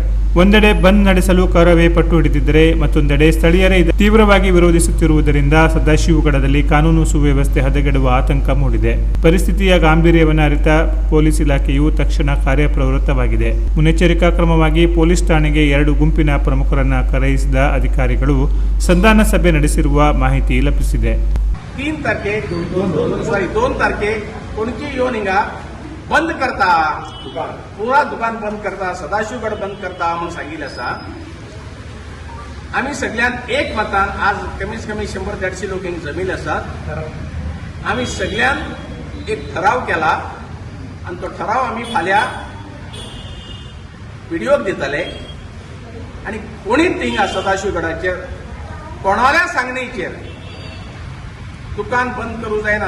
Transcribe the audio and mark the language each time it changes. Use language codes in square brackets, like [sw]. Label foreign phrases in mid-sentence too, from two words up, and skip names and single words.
[kn] ಒಂದೆಡೆ ಬಂದ್ ನಡೆಸಲು ಕರವೇ ಪಟ್ಟು ಹಿಡಿದಿದ್ದರೆ ಮತ್ತೊಂದೆಡೆ ಸ್ಥಳೀಯರೇ ತೀವ್ರವಾಗಿ ವಿರೋಧಿಸುತ್ತಿರುವುದರಿಂದ ಸದಾಶಿವಗಡದಲ್ಲಿ ಕಾನೂನು ಸುವ್ಯವಸ್ಥೆ ಹದಗೆಡುವ ಆತಂಕ ಮೂಡಿದೆ. ಪರಿಸ್ಥಿತಿಯ ಗಾಂಭೀರ್ಯವನ್ನು ಅರಿತ ಪೊಲೀಸ್ ಇಲಾಖೆಯು ತಕ್ಷಣ ಕಾರ್ಯಪ್ರವೃತ್ತವಾಗಿದೆ. ಮುನ್ನೆಚ್ಚರಿಕಾ ಕ್ರಮವಾಗಿ ಪೊಲೀಸ್ ಠಾಣೆಗೆ 2 ಗುಂಪಿನ ಪ್ರಮುಖರನ್ನ ಕರೆಯಿಸಿದ ಅಧಿಕಾರಿಗಳು ಸಂಧಾನ ಸಭೆ ನಡೆಸಿರುವ ಮಾಹಿತಿ ಲಭಿಸಿದೆ. [kok] 2 तारखेक कोणची येऊन हिंगा बंद करता, पुरा दुकान बंद करता, सदाशिवगड बंद करता म्हणून सांगितले आसा. आम्ही सगळ्यात एक मतान आज कमीत कमी 100-150 लोक जमिले असतात. आम्ही सगळ्यात एक ठराव केला आणि तो ठराव आम्ही फाल्या व्हिडिओक दितले आणि कोणीच थिंगा सदाशिवगडाचेर कोणाल्या सांगणेचेर दुकान बंद करू जायना.